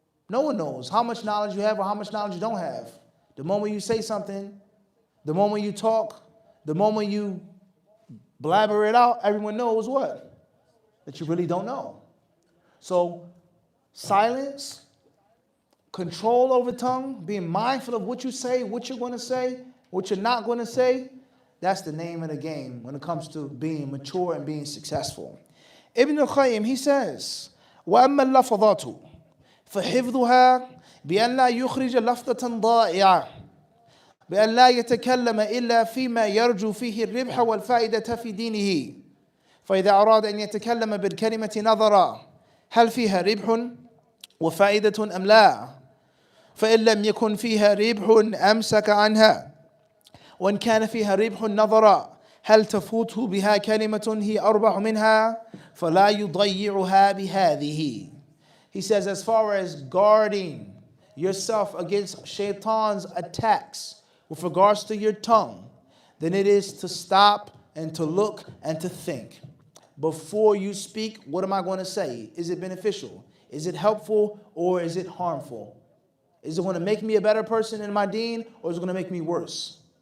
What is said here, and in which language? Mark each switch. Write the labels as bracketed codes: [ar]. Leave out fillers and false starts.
[en] No one knows how much knowledge you have or how much knowledge you don't have. The moment you say something, the moment you talk, the moment you blabber it out, everyone knows what? That you really don't know. So silence, control over tongue, being mindful of what you say, what you're going to say, what you're not going to say, that's the name of the game when it comes to being mature and being successful. [ar] Ibn al-Qayyim, [en] he says, [ar] وَأَمَّا اللَّفَظَاتُ فَحِفْظُهَا بأن لا يخرج لفظة ضائعة بأن لا يتكلم إلا فيما يرجو فيه الربح والفائدة في دينه فإذا أراد أن يتكلم بالكلمة نظر هل فيها ربح وفائدة أم لا فإن لم يكن فيها ربح أمسك عنها وإن كان فيها ربح نظر هل تفوته بها كلمة هي أربح منها فلا يضيعها بهذه. [en] He says, as far as guarding yourself against shaytaan's attacks with regards to your tongue, then it is to stop and to look and to think. Before you speak, what am I going to say? Is it beneficial? Is it helpful or is it harmful? Is it going to make me a better person in my deen or is it going to make me worse?